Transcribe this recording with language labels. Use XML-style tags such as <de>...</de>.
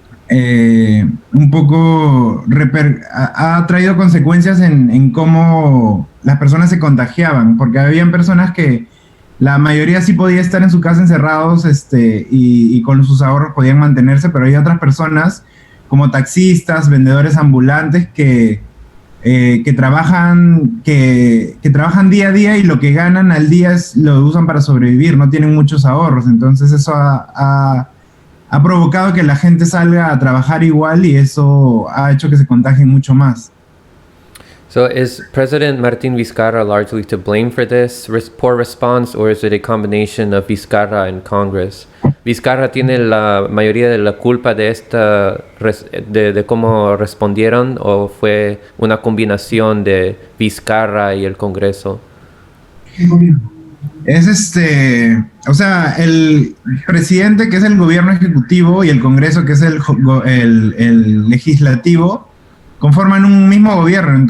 <es>un poco ha traído consecuencias en cómo las personas se contagiaban, porque habían personas que la mayoría sí podía estar en su casa encerrados, y con sus ahorros podían mantenerse, pero hay otras personas como taxistas, vendedores ambulantes que trabajan día a día, y lo que ganan al día lo usan para sobrevivir, no tienen muchos ahorros. Entonces eso ha provocado que la gente salga a trabajar igual, y eso ha hecho que se contagien mucho más.</es> <en>So is President Martín Vizcarra largely to blame for this poor response, or is it a combination of Vizcarra and Congress?</en> <es>¿Vizcarra tiene la mayoría de la culpa de de cómo respondieron, o fue una combinación de Vizcarra y el Congreso? Es o sea, el presidente, que es el gobierno ejecutivo, y el Congreso, que es el legislativo, conforman un mismo gobierno.</es>